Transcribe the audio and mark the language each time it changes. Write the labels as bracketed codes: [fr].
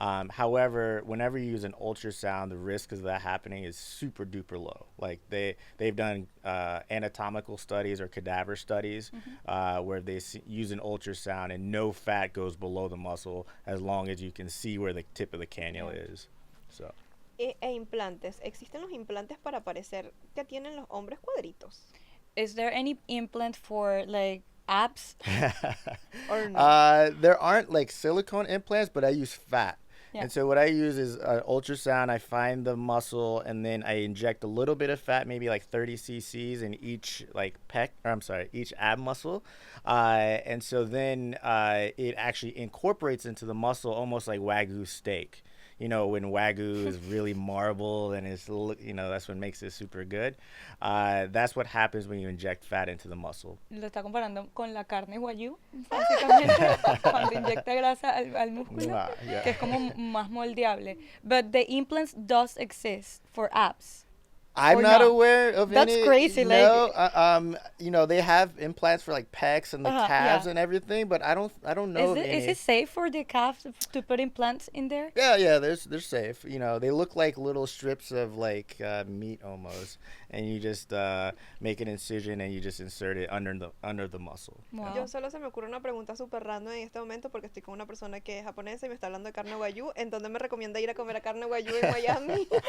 [en] However, whenever you use an ultrasound, the risk of that happening is super duper low. Like they've done anatomical studies or cadaver studies where they use an ultrasound and no fat goes below the muscle as long as you can see where the tip of the cannula is. So. [es] E implantes. ¿Existen los implantes para parecer que tienen los hombres cuadritos? [en] Is there any implant for like abs? Or no? There aren't like silicone implants, but I use fat. Yeah. And so what I use is an ultrasound. I find the muscle, and then I inject a little bit of fat, maybe like 30 cc's in each each ab muscle. And so then it actually incorporates into the muscle almost like Wagyu steak. When Wagyu is really marble and it's, that's what makes it super good. That's what happens when you inject fat into the muscle. [es] Lo está comparando con la carne guayú, básicamente, cuando inyecta grasa al músculo, [en] Yeah. [es] que es como más moldeable. [en] But the implants does exist for abs. I'm Or not not. aware of That's any. crazy, No, like- they have implants for like pecs and the calves yeah. and everything, but I don't know of any. Is it safe for the calf to put implants in there? Yeah, they're safe. They look like little strips of like meat almost, and you just make an incision and you just insert it under the muscle. Wow. [es] Yo solo se me ocurre una pregunta súper random en este momento porque estoy con una persona que es japonesa y me está hablando de carne guayú. ¿En dónde me recomienda ir a comer a carne guayú en Miami?